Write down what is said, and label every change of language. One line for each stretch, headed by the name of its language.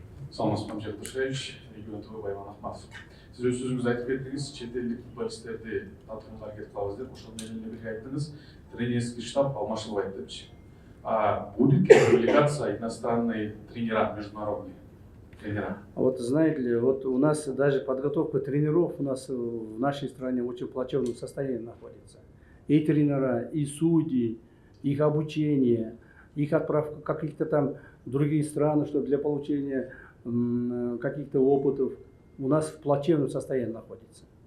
Kyrgyz: Саламатсызбы, Жактушевич, регион ТВ Байван Ахматов. Сиз өз сөзүңүздө айтып кеттиңиз, чет элдик футболисттерди тартууга аракет кылабыз деп, ошондо менен бирге айттыңыз, тренерский штаб алмашылбайт депчи.
Russian: Будет ли публикация иностранные тренера, международные тренера? Вот знаете ли, вот у нас даже подготовка тренеров у нас в нашей стране в очень плачевном состоянии находится. И тренера, и судьи, их обучение, их отправка в каких-то там другие страны, чтобы для получения каких-то опытов у нас в плачевном состоянии находится.